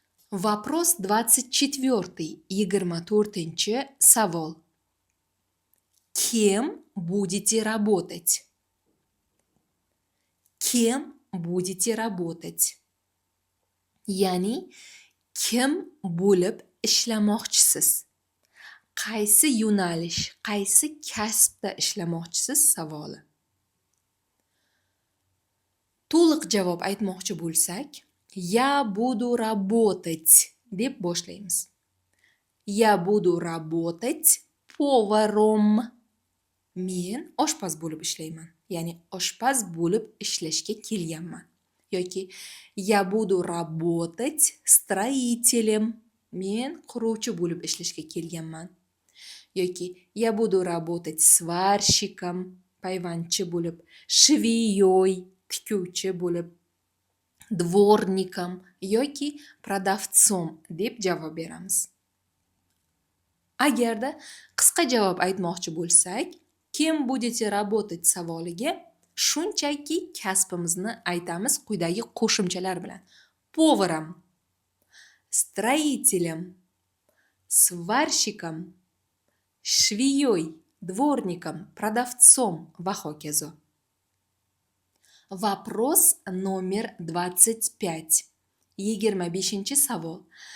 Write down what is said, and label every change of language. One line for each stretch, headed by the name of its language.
Russian: Вопрос 24.
Uzbek: 24-chi savol.
Russian: Кем будете работать? Кем будете работать?
Uzbek: Ya'ni kim bo'lib ishlamoqchisiz? Qaysi yo'nalish, qaysi kasbda ishlamoqchisiz savoli. To'liq javob aytmoqchi bo'lsak,
Russian: я буду работать
Uzbek: deb boshlaymiz.
Russian: Я буду работать поваром.
Uzbek: Men oshpaz bo'lib ishlayman. Ya'ni oshpaz bo'lib ishlashga kelganman. Yoki
Russian: я буду работать строителем.
Uzbek: Men quruvchi bo'lib ishlashga kelganman. Yoki
Russian: я буду работать сварщиком,
Uzbek: payvandchi bo'lib,
Russian: швеей,
Uzbek: tikuvchi bo'lib, dvornikом yoki
Russian: продавцом
Uzbek: deb javob beramiz. Agarda qisqa javob aytmoqchi bo'lsak, kim
Russian: будете работать
Uzbek: savoliga shunchaki kasbimizni aytamiz quyidagi qo'shimchalar bilan.
Russian: Поваром, строителем, сварщиком, швеей, дворником, продавцом
Uzbek: va hokazo.
Russian: Вопрос номер 25.
Uzbek: 25 savol.